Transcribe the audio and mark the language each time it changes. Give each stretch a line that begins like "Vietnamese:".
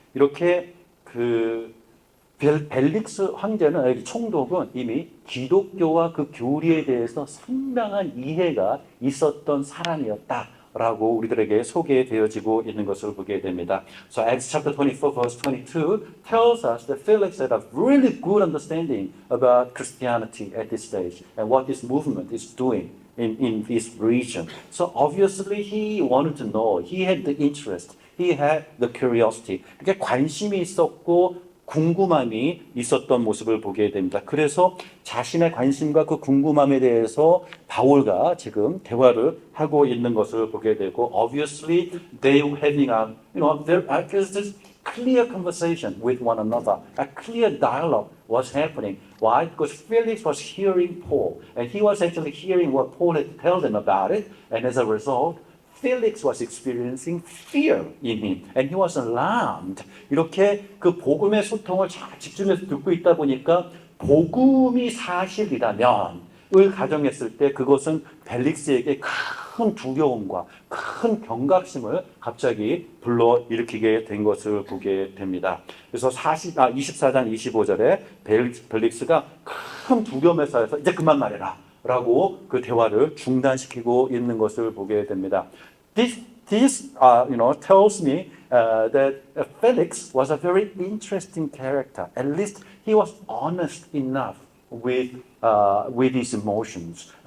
Korean: 이렇게 그 벨릭스 황제는 총독은 이미 기독교와 그 교리에 대해서 상당한 이해가 있었던 사람이었다 라고 우리들에게 소개되어지고 있는 것을 보게 됩니다.
English: So Acts chapter 24 verse 22 tells us that Felix had a really good understanding about Christianity at this stage and what this movement is doing in this region. So obviously he wanted to know. He had the interest. He had the curiosity.
Korean: 그게 관심이 있었고 궁금함이 있었던 모습을 보게 됩니다. 그래서 자신의 관심과 그 궁금함에 대해서 바울과 지금 대화를 하고 있는 것을 보게 되고,
English: obviously they were having a, there's this clear conversation with one another. A clear dialogue was happening. Why? Because Felix was hearing Paul, and he was actually hearing what Paul had to tell them about it, and as a result, Felix was experiencing fear in him, and he was alarmed.
Korean: 이렇게 그 복음의 소통을 잘 집중해서 듣고 있다 보니까 복음이 사실이라면 을 가정했을 때 그것은 벨릭스에게 큰 두려움과 큰 경각심을 갑자기 불러일으키게 된 것을 보게 됩니다. 그래서 24장 25절에 벨릭스가 큰 두려움에 쌓여서 이제 그만 말해라 라고 그 대화를 중단시키고 있는 것을 보게 됩니다.
English: This tells me that Felix was a very interesting character. At least he was honest enough with his emotions.